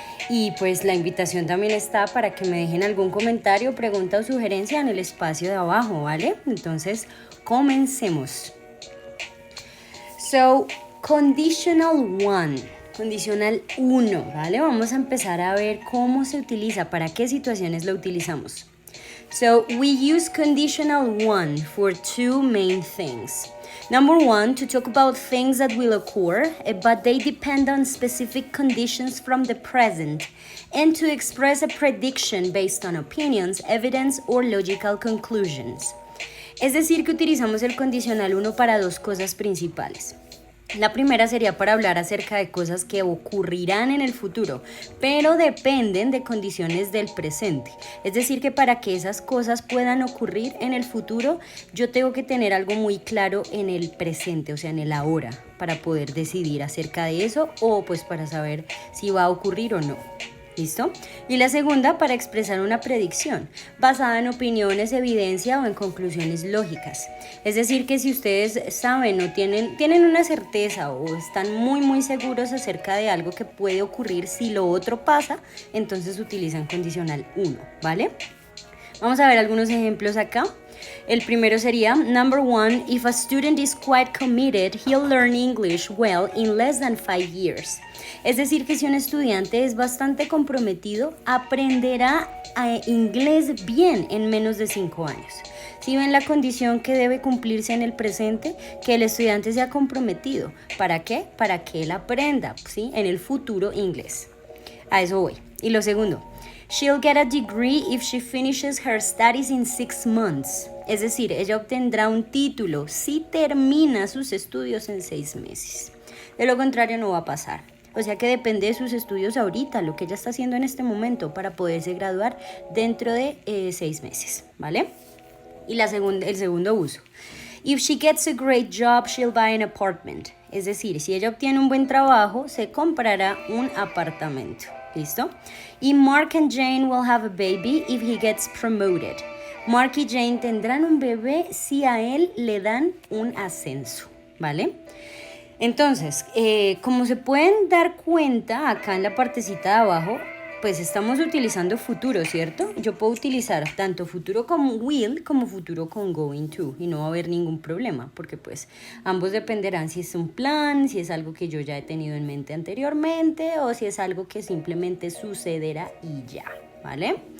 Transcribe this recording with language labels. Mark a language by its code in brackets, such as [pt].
[es] Y pues la invitación también está para que me dejen algún comentario, pregunta o sugerencia en el espacio de abajo, ¿vale? Entonces, comencemos. So, conditional 1, condicional 1, ¿vale? Vamos a empezar a ver cómo se utiliza, para qué situaciones lo utilizamos. [en] So, we use conditional 1 for 2 main things. Number 1, to talk about things that will occur, but they depend on specific conditions from the present, and to express a prediction based on opinions, evidence, or logical conclusions. [es] Es decir, que utilizamos el condicional 1 para 2 cosas principales. La primera sería para hablar acerca de cosas que ocurrirán en el futuro, pero dependen de condiciones del presente. Es decir, que para que esas cosas puedan ocurrir en el futuro, yo tengo que tener algo muy claro en el presente, o sea, en el ahora, para poder decidir acerca de eso o pues para saber si va a ocurrir o no. ¿Listo? Y la segunda, para expresar una predicción, basada en opiniones, evidencia o en conclusiones lógicas. Es decir, que si ustedes saben o tienen una certeza o están muy seguros acerca de algo que puede ocurrir si lo otro pasa, entonces utilizan condicional 1, ¿vale? Vamos a ver algunos ejemplos acá. El primero sería, [en] number 1, if a student is quite committed, he'll learn English well in less than 5 years. [es] Es decir, que si un estudiante es bastante comprometido, aprenderá inglés bien en menos de 5 años. Si ven la condición que debe cumplirse en el presente, que el estudiante sea comprometido. ¿Para qué? Para que él aprenda, ¿sí? En el futuro inglés. A eso voy. Y lo segundo, [en] she'll get a degree if she finishes her studies in 6 months. [es] Es decir, ella obtendrá un título si termina sus estudios en 6 meses. De lo contrario no va a pasar. O sea que depende de sus estudios ahorita, lo que ella está haciendo en este momento para poderse graduar dentro de 6 meses, ¿vale? Y el segundo uso. [en] If she gets a great job, she'll buy an apartment. [es] Es decir, si ella obtiene un buen trabajo, se comprará un apartamento. ¿Listo? [en] Y Mark and Jane will have a baby if he gets promoted. [es] Mark y Jane tendrán un bebé si a él le dan un ascenso, ¿vale? Entonces, como se pueden dar cuenta acá en la partecita de abajo, pues estamos utilizando futuro, ¿cierto? Yo puedo utilizar tanto futuro con will como futuro con going to y no va a haber ningún problema porque pues ambos dependerán si es un plan, si es algo que yo ya he tenido en mente anteriormente o si es algo que simplemente sucederá y ya, ¿vale?